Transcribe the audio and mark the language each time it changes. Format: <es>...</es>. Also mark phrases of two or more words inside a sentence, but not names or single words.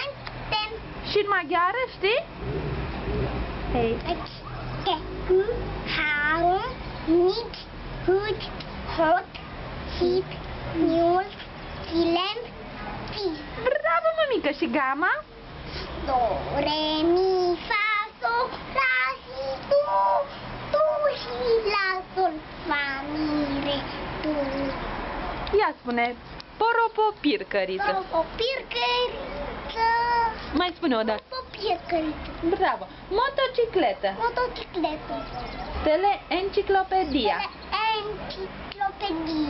<ro>Și în maghiară, știi? Hei.</ro> <hu>Harum, mit, hut, hot, hip, mult, silent, fi.</hu> <ro>Bravo, mămică! Și gama? Do, re, mi, fa, sol, la, si, do, si, la, sol, fa, mi, re, do. Ia spune, poropopircăriță. O pircăriță. Mai spune o dată. O pircăriță. Bravo. Motocicletă. Motocicletă. Teleenciclopedia. Enciclopedie.</ro>